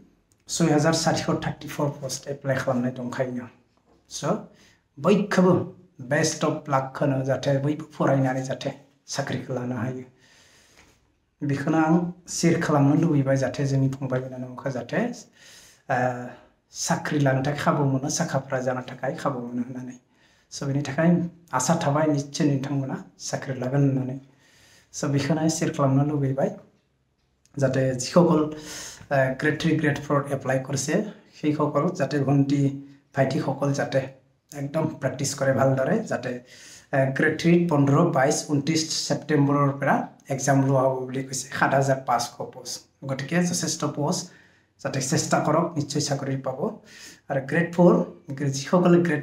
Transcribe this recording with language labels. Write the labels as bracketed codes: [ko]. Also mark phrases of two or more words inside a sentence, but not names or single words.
[brx] 6434 पस्ट एप्लाइ खालामनाय दंखायो स' बयखौबो [en] best of luck [brx] होनो जाहाथे बयबो फरायनानै जाहाथे साख्रिखौ लानो हायो बेखौनो आं शेयार खालामनो लुबैबाय जाहाथे जोंनि फंबाय बिनानावखौ जाहाथे साख्रि लानो थाखाय खाबु मोनो साखाफारा जानो थाखाय खाबु मोनो होननानै स' बेनि थाखाय आसा थाबाय निश्चय नोंथांमोना साख्रि लागोन होननानै स' बेखौनो शेयार खालामनो लुबैबाय जाहाथे যিসকল [as] গ্ৰেড 3 গ্ৰেড 4 এপ্লাই কৰিছে সেইসকল যাতে ভণ্টি ভাইটিসকল যাতে একদম প্ৰেক্টিছ কৰে ভালদৰে যাতে গ্ৰেড 3 15-22-29 সেপ্টেম্বৰৰ পৰা এক্সাম লোৱা হ'ব বুলি কৈছে 7500 পোষ্ট গতিকে যথেষ্ট পোষ্ট যাতে চেষ্টা কৰক নিশ্চয় চাকৰি পাব আৰু গ্ৰেড 4 যিসকলে গ্ৰেড